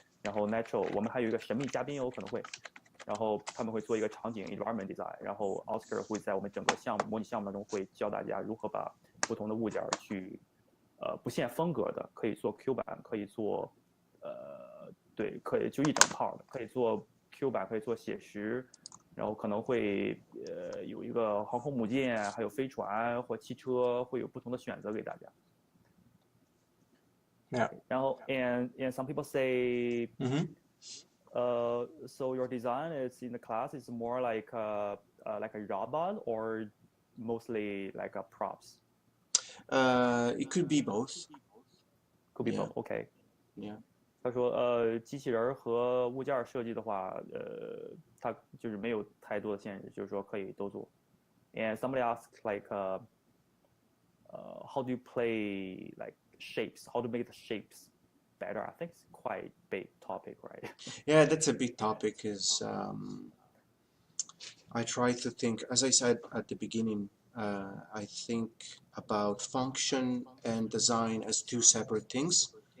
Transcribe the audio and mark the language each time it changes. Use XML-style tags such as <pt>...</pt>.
<zh>然后</zh> <en>natural</en> <zh>我们还有一个神秘嘉宾有可能会，然后他们会做一个场景 environment design， 然后 Oscar 会在我们整个模拟项目当中会教大家如何把不同的物件去不限风格的，可以做 Q 版，可以做对，可以就一整套的，可以做 Q 版，可以做写实，然后可能会有一个航空母舰，还有飞船或汽车，会有不同的选择给大家。然后</zh> <en>and some people say, so your design is in the class is more like a robot or mostly like a props? It could be both. Could be both. Okay. Yeah.</en> <zh>他说，机器人和物件设计的话，它就是没有太多的限制，就是说可以都做。</zh> <en>And somebody asked like, how do you play like shapes? How to make the shapes better? I think it's quite big topic, right? Yeah, that's a big topic. Is I try to think, as I said at the beginning, I think about function and design as two separate things.</en>